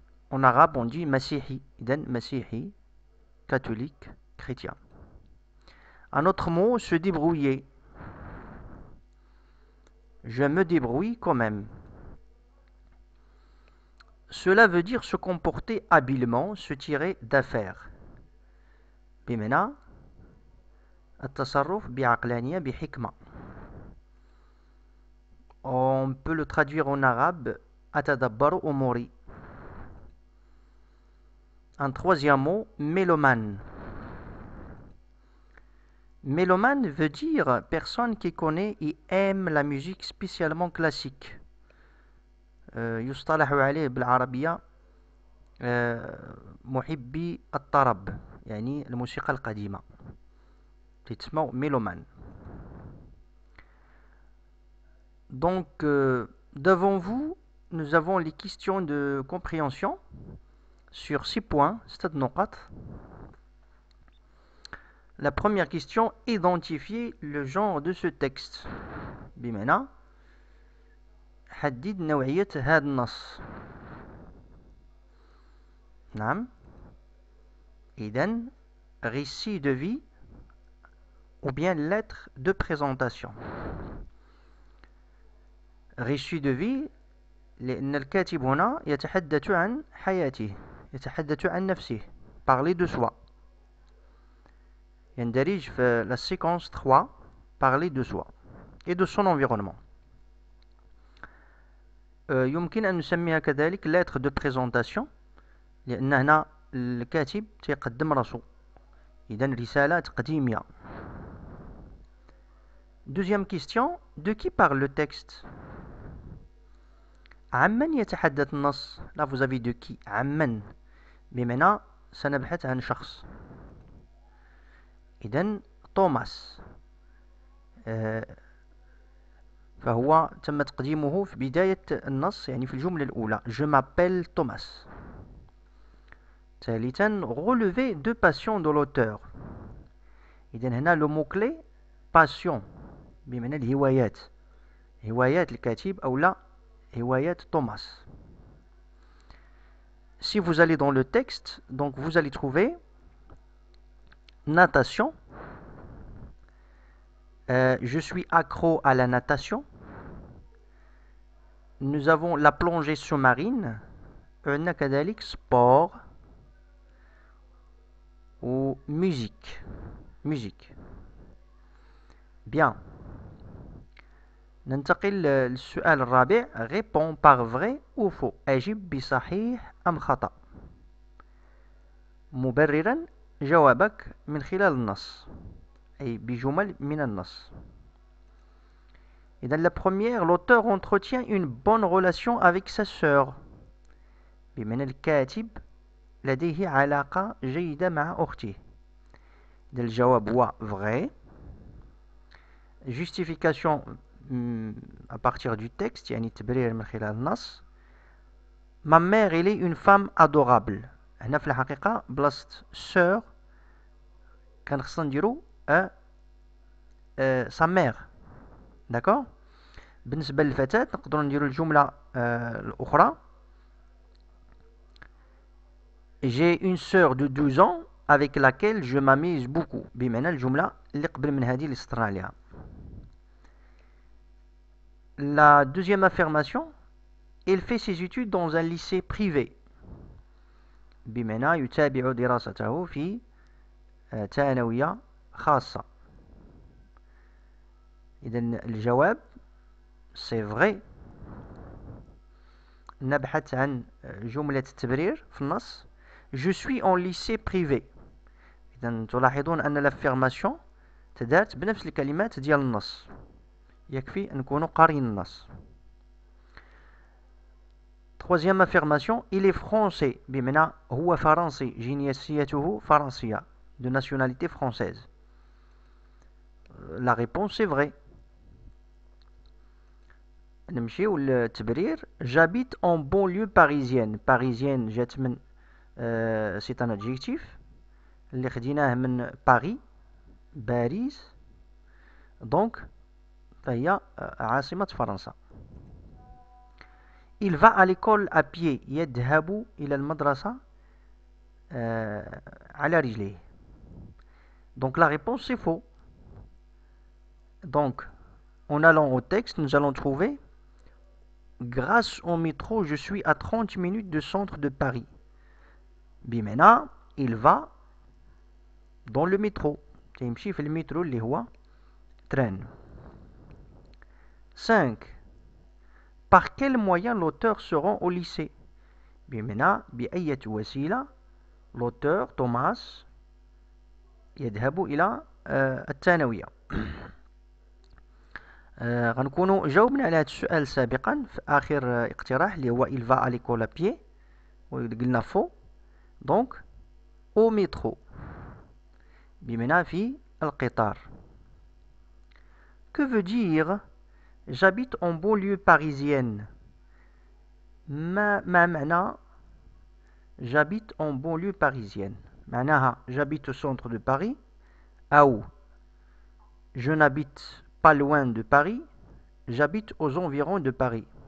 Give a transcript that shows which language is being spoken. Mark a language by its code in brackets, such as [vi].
[fr] En arabe, on dit Masihi. Idan Masihi, catholique, chrétien. Un autre mot, se débrouiller. Je me débrouille quand même. Cela veut dire se comporter habilement, se tirer d'affaire. [ar] بمعنى التصرف بعقلانية بحكمة. [fr] On peut le traduire en arabe [ar] أتدبر أموري. [fr] Un troisième mot, mélomane. Mélomane veut dire personne qui connaît et aime la musique spécialement classique. [ar] يصطلح عليه بالعربية محبي الطرب، يعني الموسيقى القديمة. تسمى mélomane. [fr] Donc, devant vous, nous avons les questions de compréhension sur 6 points, 6 نقط. La première question, identifier le genre de ce texte. [ar] بمعنى حدد نوعية هذا النص. نعم. [fr] إذن récit de vie ou bien lettre de présentation. récit de vie [ar] لأن الكاتب هنا يتحدث عن حياته، يتحدث عن نفسه، [fr] parler de soi. [ar] يندرج في [fr] la séquence 3 parler de soi et de son environnement. [ar] يمكن أن نسميها كذلك [fr] lettre de présentation [ar] لأن هنا الكاتب تقدم راسو، إذن رسالة تقديمية. [fr] Deuxième question, de qui parle le texte? [ar] عمن يتحدث النص. [fr] Là vous avez de qui [ar] عمن بمعنى سنبحث عن شخص. إذن توماس فهو تم تقديمه في بداية النص يعني في الجملة الأولى [fr] Je m'appelle Thomas. ثالثا relever deux passions de l'auteur. [ar] إذن هنا [fr] le mot clé passion [ar] بمعنى الهوايات، هوايات الكاتب أو لا هوايات توماس. [fr] Si vous allez dans le texte, donc vous allez trouver natation. Je suis accro à la natation. Nous avons la plongée sous-marine. [ar] عندنا كذلك [fr] sport ou musique. [ar] Bien. ننتقل للسؤال الرابع. [fr] Réponds par vrai ou faux. [ar] أجب بصحيح أم خطأ. مبررا جوابك من خلال النص أي بجمل من النص. [fr] Et dans la première, l'auteur entretient une bonne relation avec sa sœur. [ar] بمعنى الكاتب لديه علاقة جيدة مع أخته. الجواب هو vrai. [fr] Justification à partir du texte [ar] يعني التبرير من خلال النص. [fr] Ma mère elle est une femme adorable. [ar] هنا في الحقيقة بلاصة sœur كان خصنا نديرو sa mère. [fr] D'accord. [ar] بالنسبة للفتاة نقدروا نديروا الجملة الأخرى [fr] J'ai une sœur de 12 ans avec laquelle je m'amuse beaucoup. [ar] بمعنى الجملة اللي قبل من هذه اللي سطرنا عليها. [fr] La deuxième affirmation, il fait ses études dans un lycée privé. [ar] بمعنى يتابع دراسته في ثانوية خاصة. إذن الجواب [fr] c'est vrai. [ar] نبحث عن جملة التبرير في النص. [fr] Je suis en lycée privé. [ar] إذن تلاحظون أن l'affirmation تدات بنفس الكلمات ديال النص. يكفي أن نكونوا قارين النص. [fr] Troisième affirmation, il est français. [ar] بمعنى هو فرنسي، جنسيته فرنسية، [fr] de nationalité française. La réponse c'est vrai. [ar] نمشيو للتبرير. [fr] J'habite en banlieue parisienne. [ar] Parisienne جات من [fr] c'est un adjectif [ar] اللي خديناه من باريس، باريس، دونك فهي عاصمة فرنسا. [fr] Il va à l'école à pied. [ar] يذهب إلى المدرسة على رجليه. [fr] Donc la réponse c'est faux. Donc en allant au texte, nous allons trouver grâce au métro, je suis à 30 minutes du centre de Paris. [ar] بمعنى [fr] il va dans le métro. [ar] تيمشي في المترو اللي هو train. 5. [fr] Par quel moyen l'auteur se rend au lycée? [ar] بمعنى بأية وسيلة l'auteur توماس يذهب إلى الثانوية. غنكونوا جاوبنا على هذا السؤال سابقا في آخر اقتراح اللي هو [fr] il va à l'école à pied [ar] وقلنا فو. [fr] donc au métro [ar] بمعنى في القطار. [fr] Que veut dire j'habite en banlieue parisienne? [ar] ما معنى [fr] j'habite en banlieue parisienne؟ [ar] معناها [fr] j'habite au centre de Paris أو je n'habite pas loin de Paris, j'habite aux environs de Paris.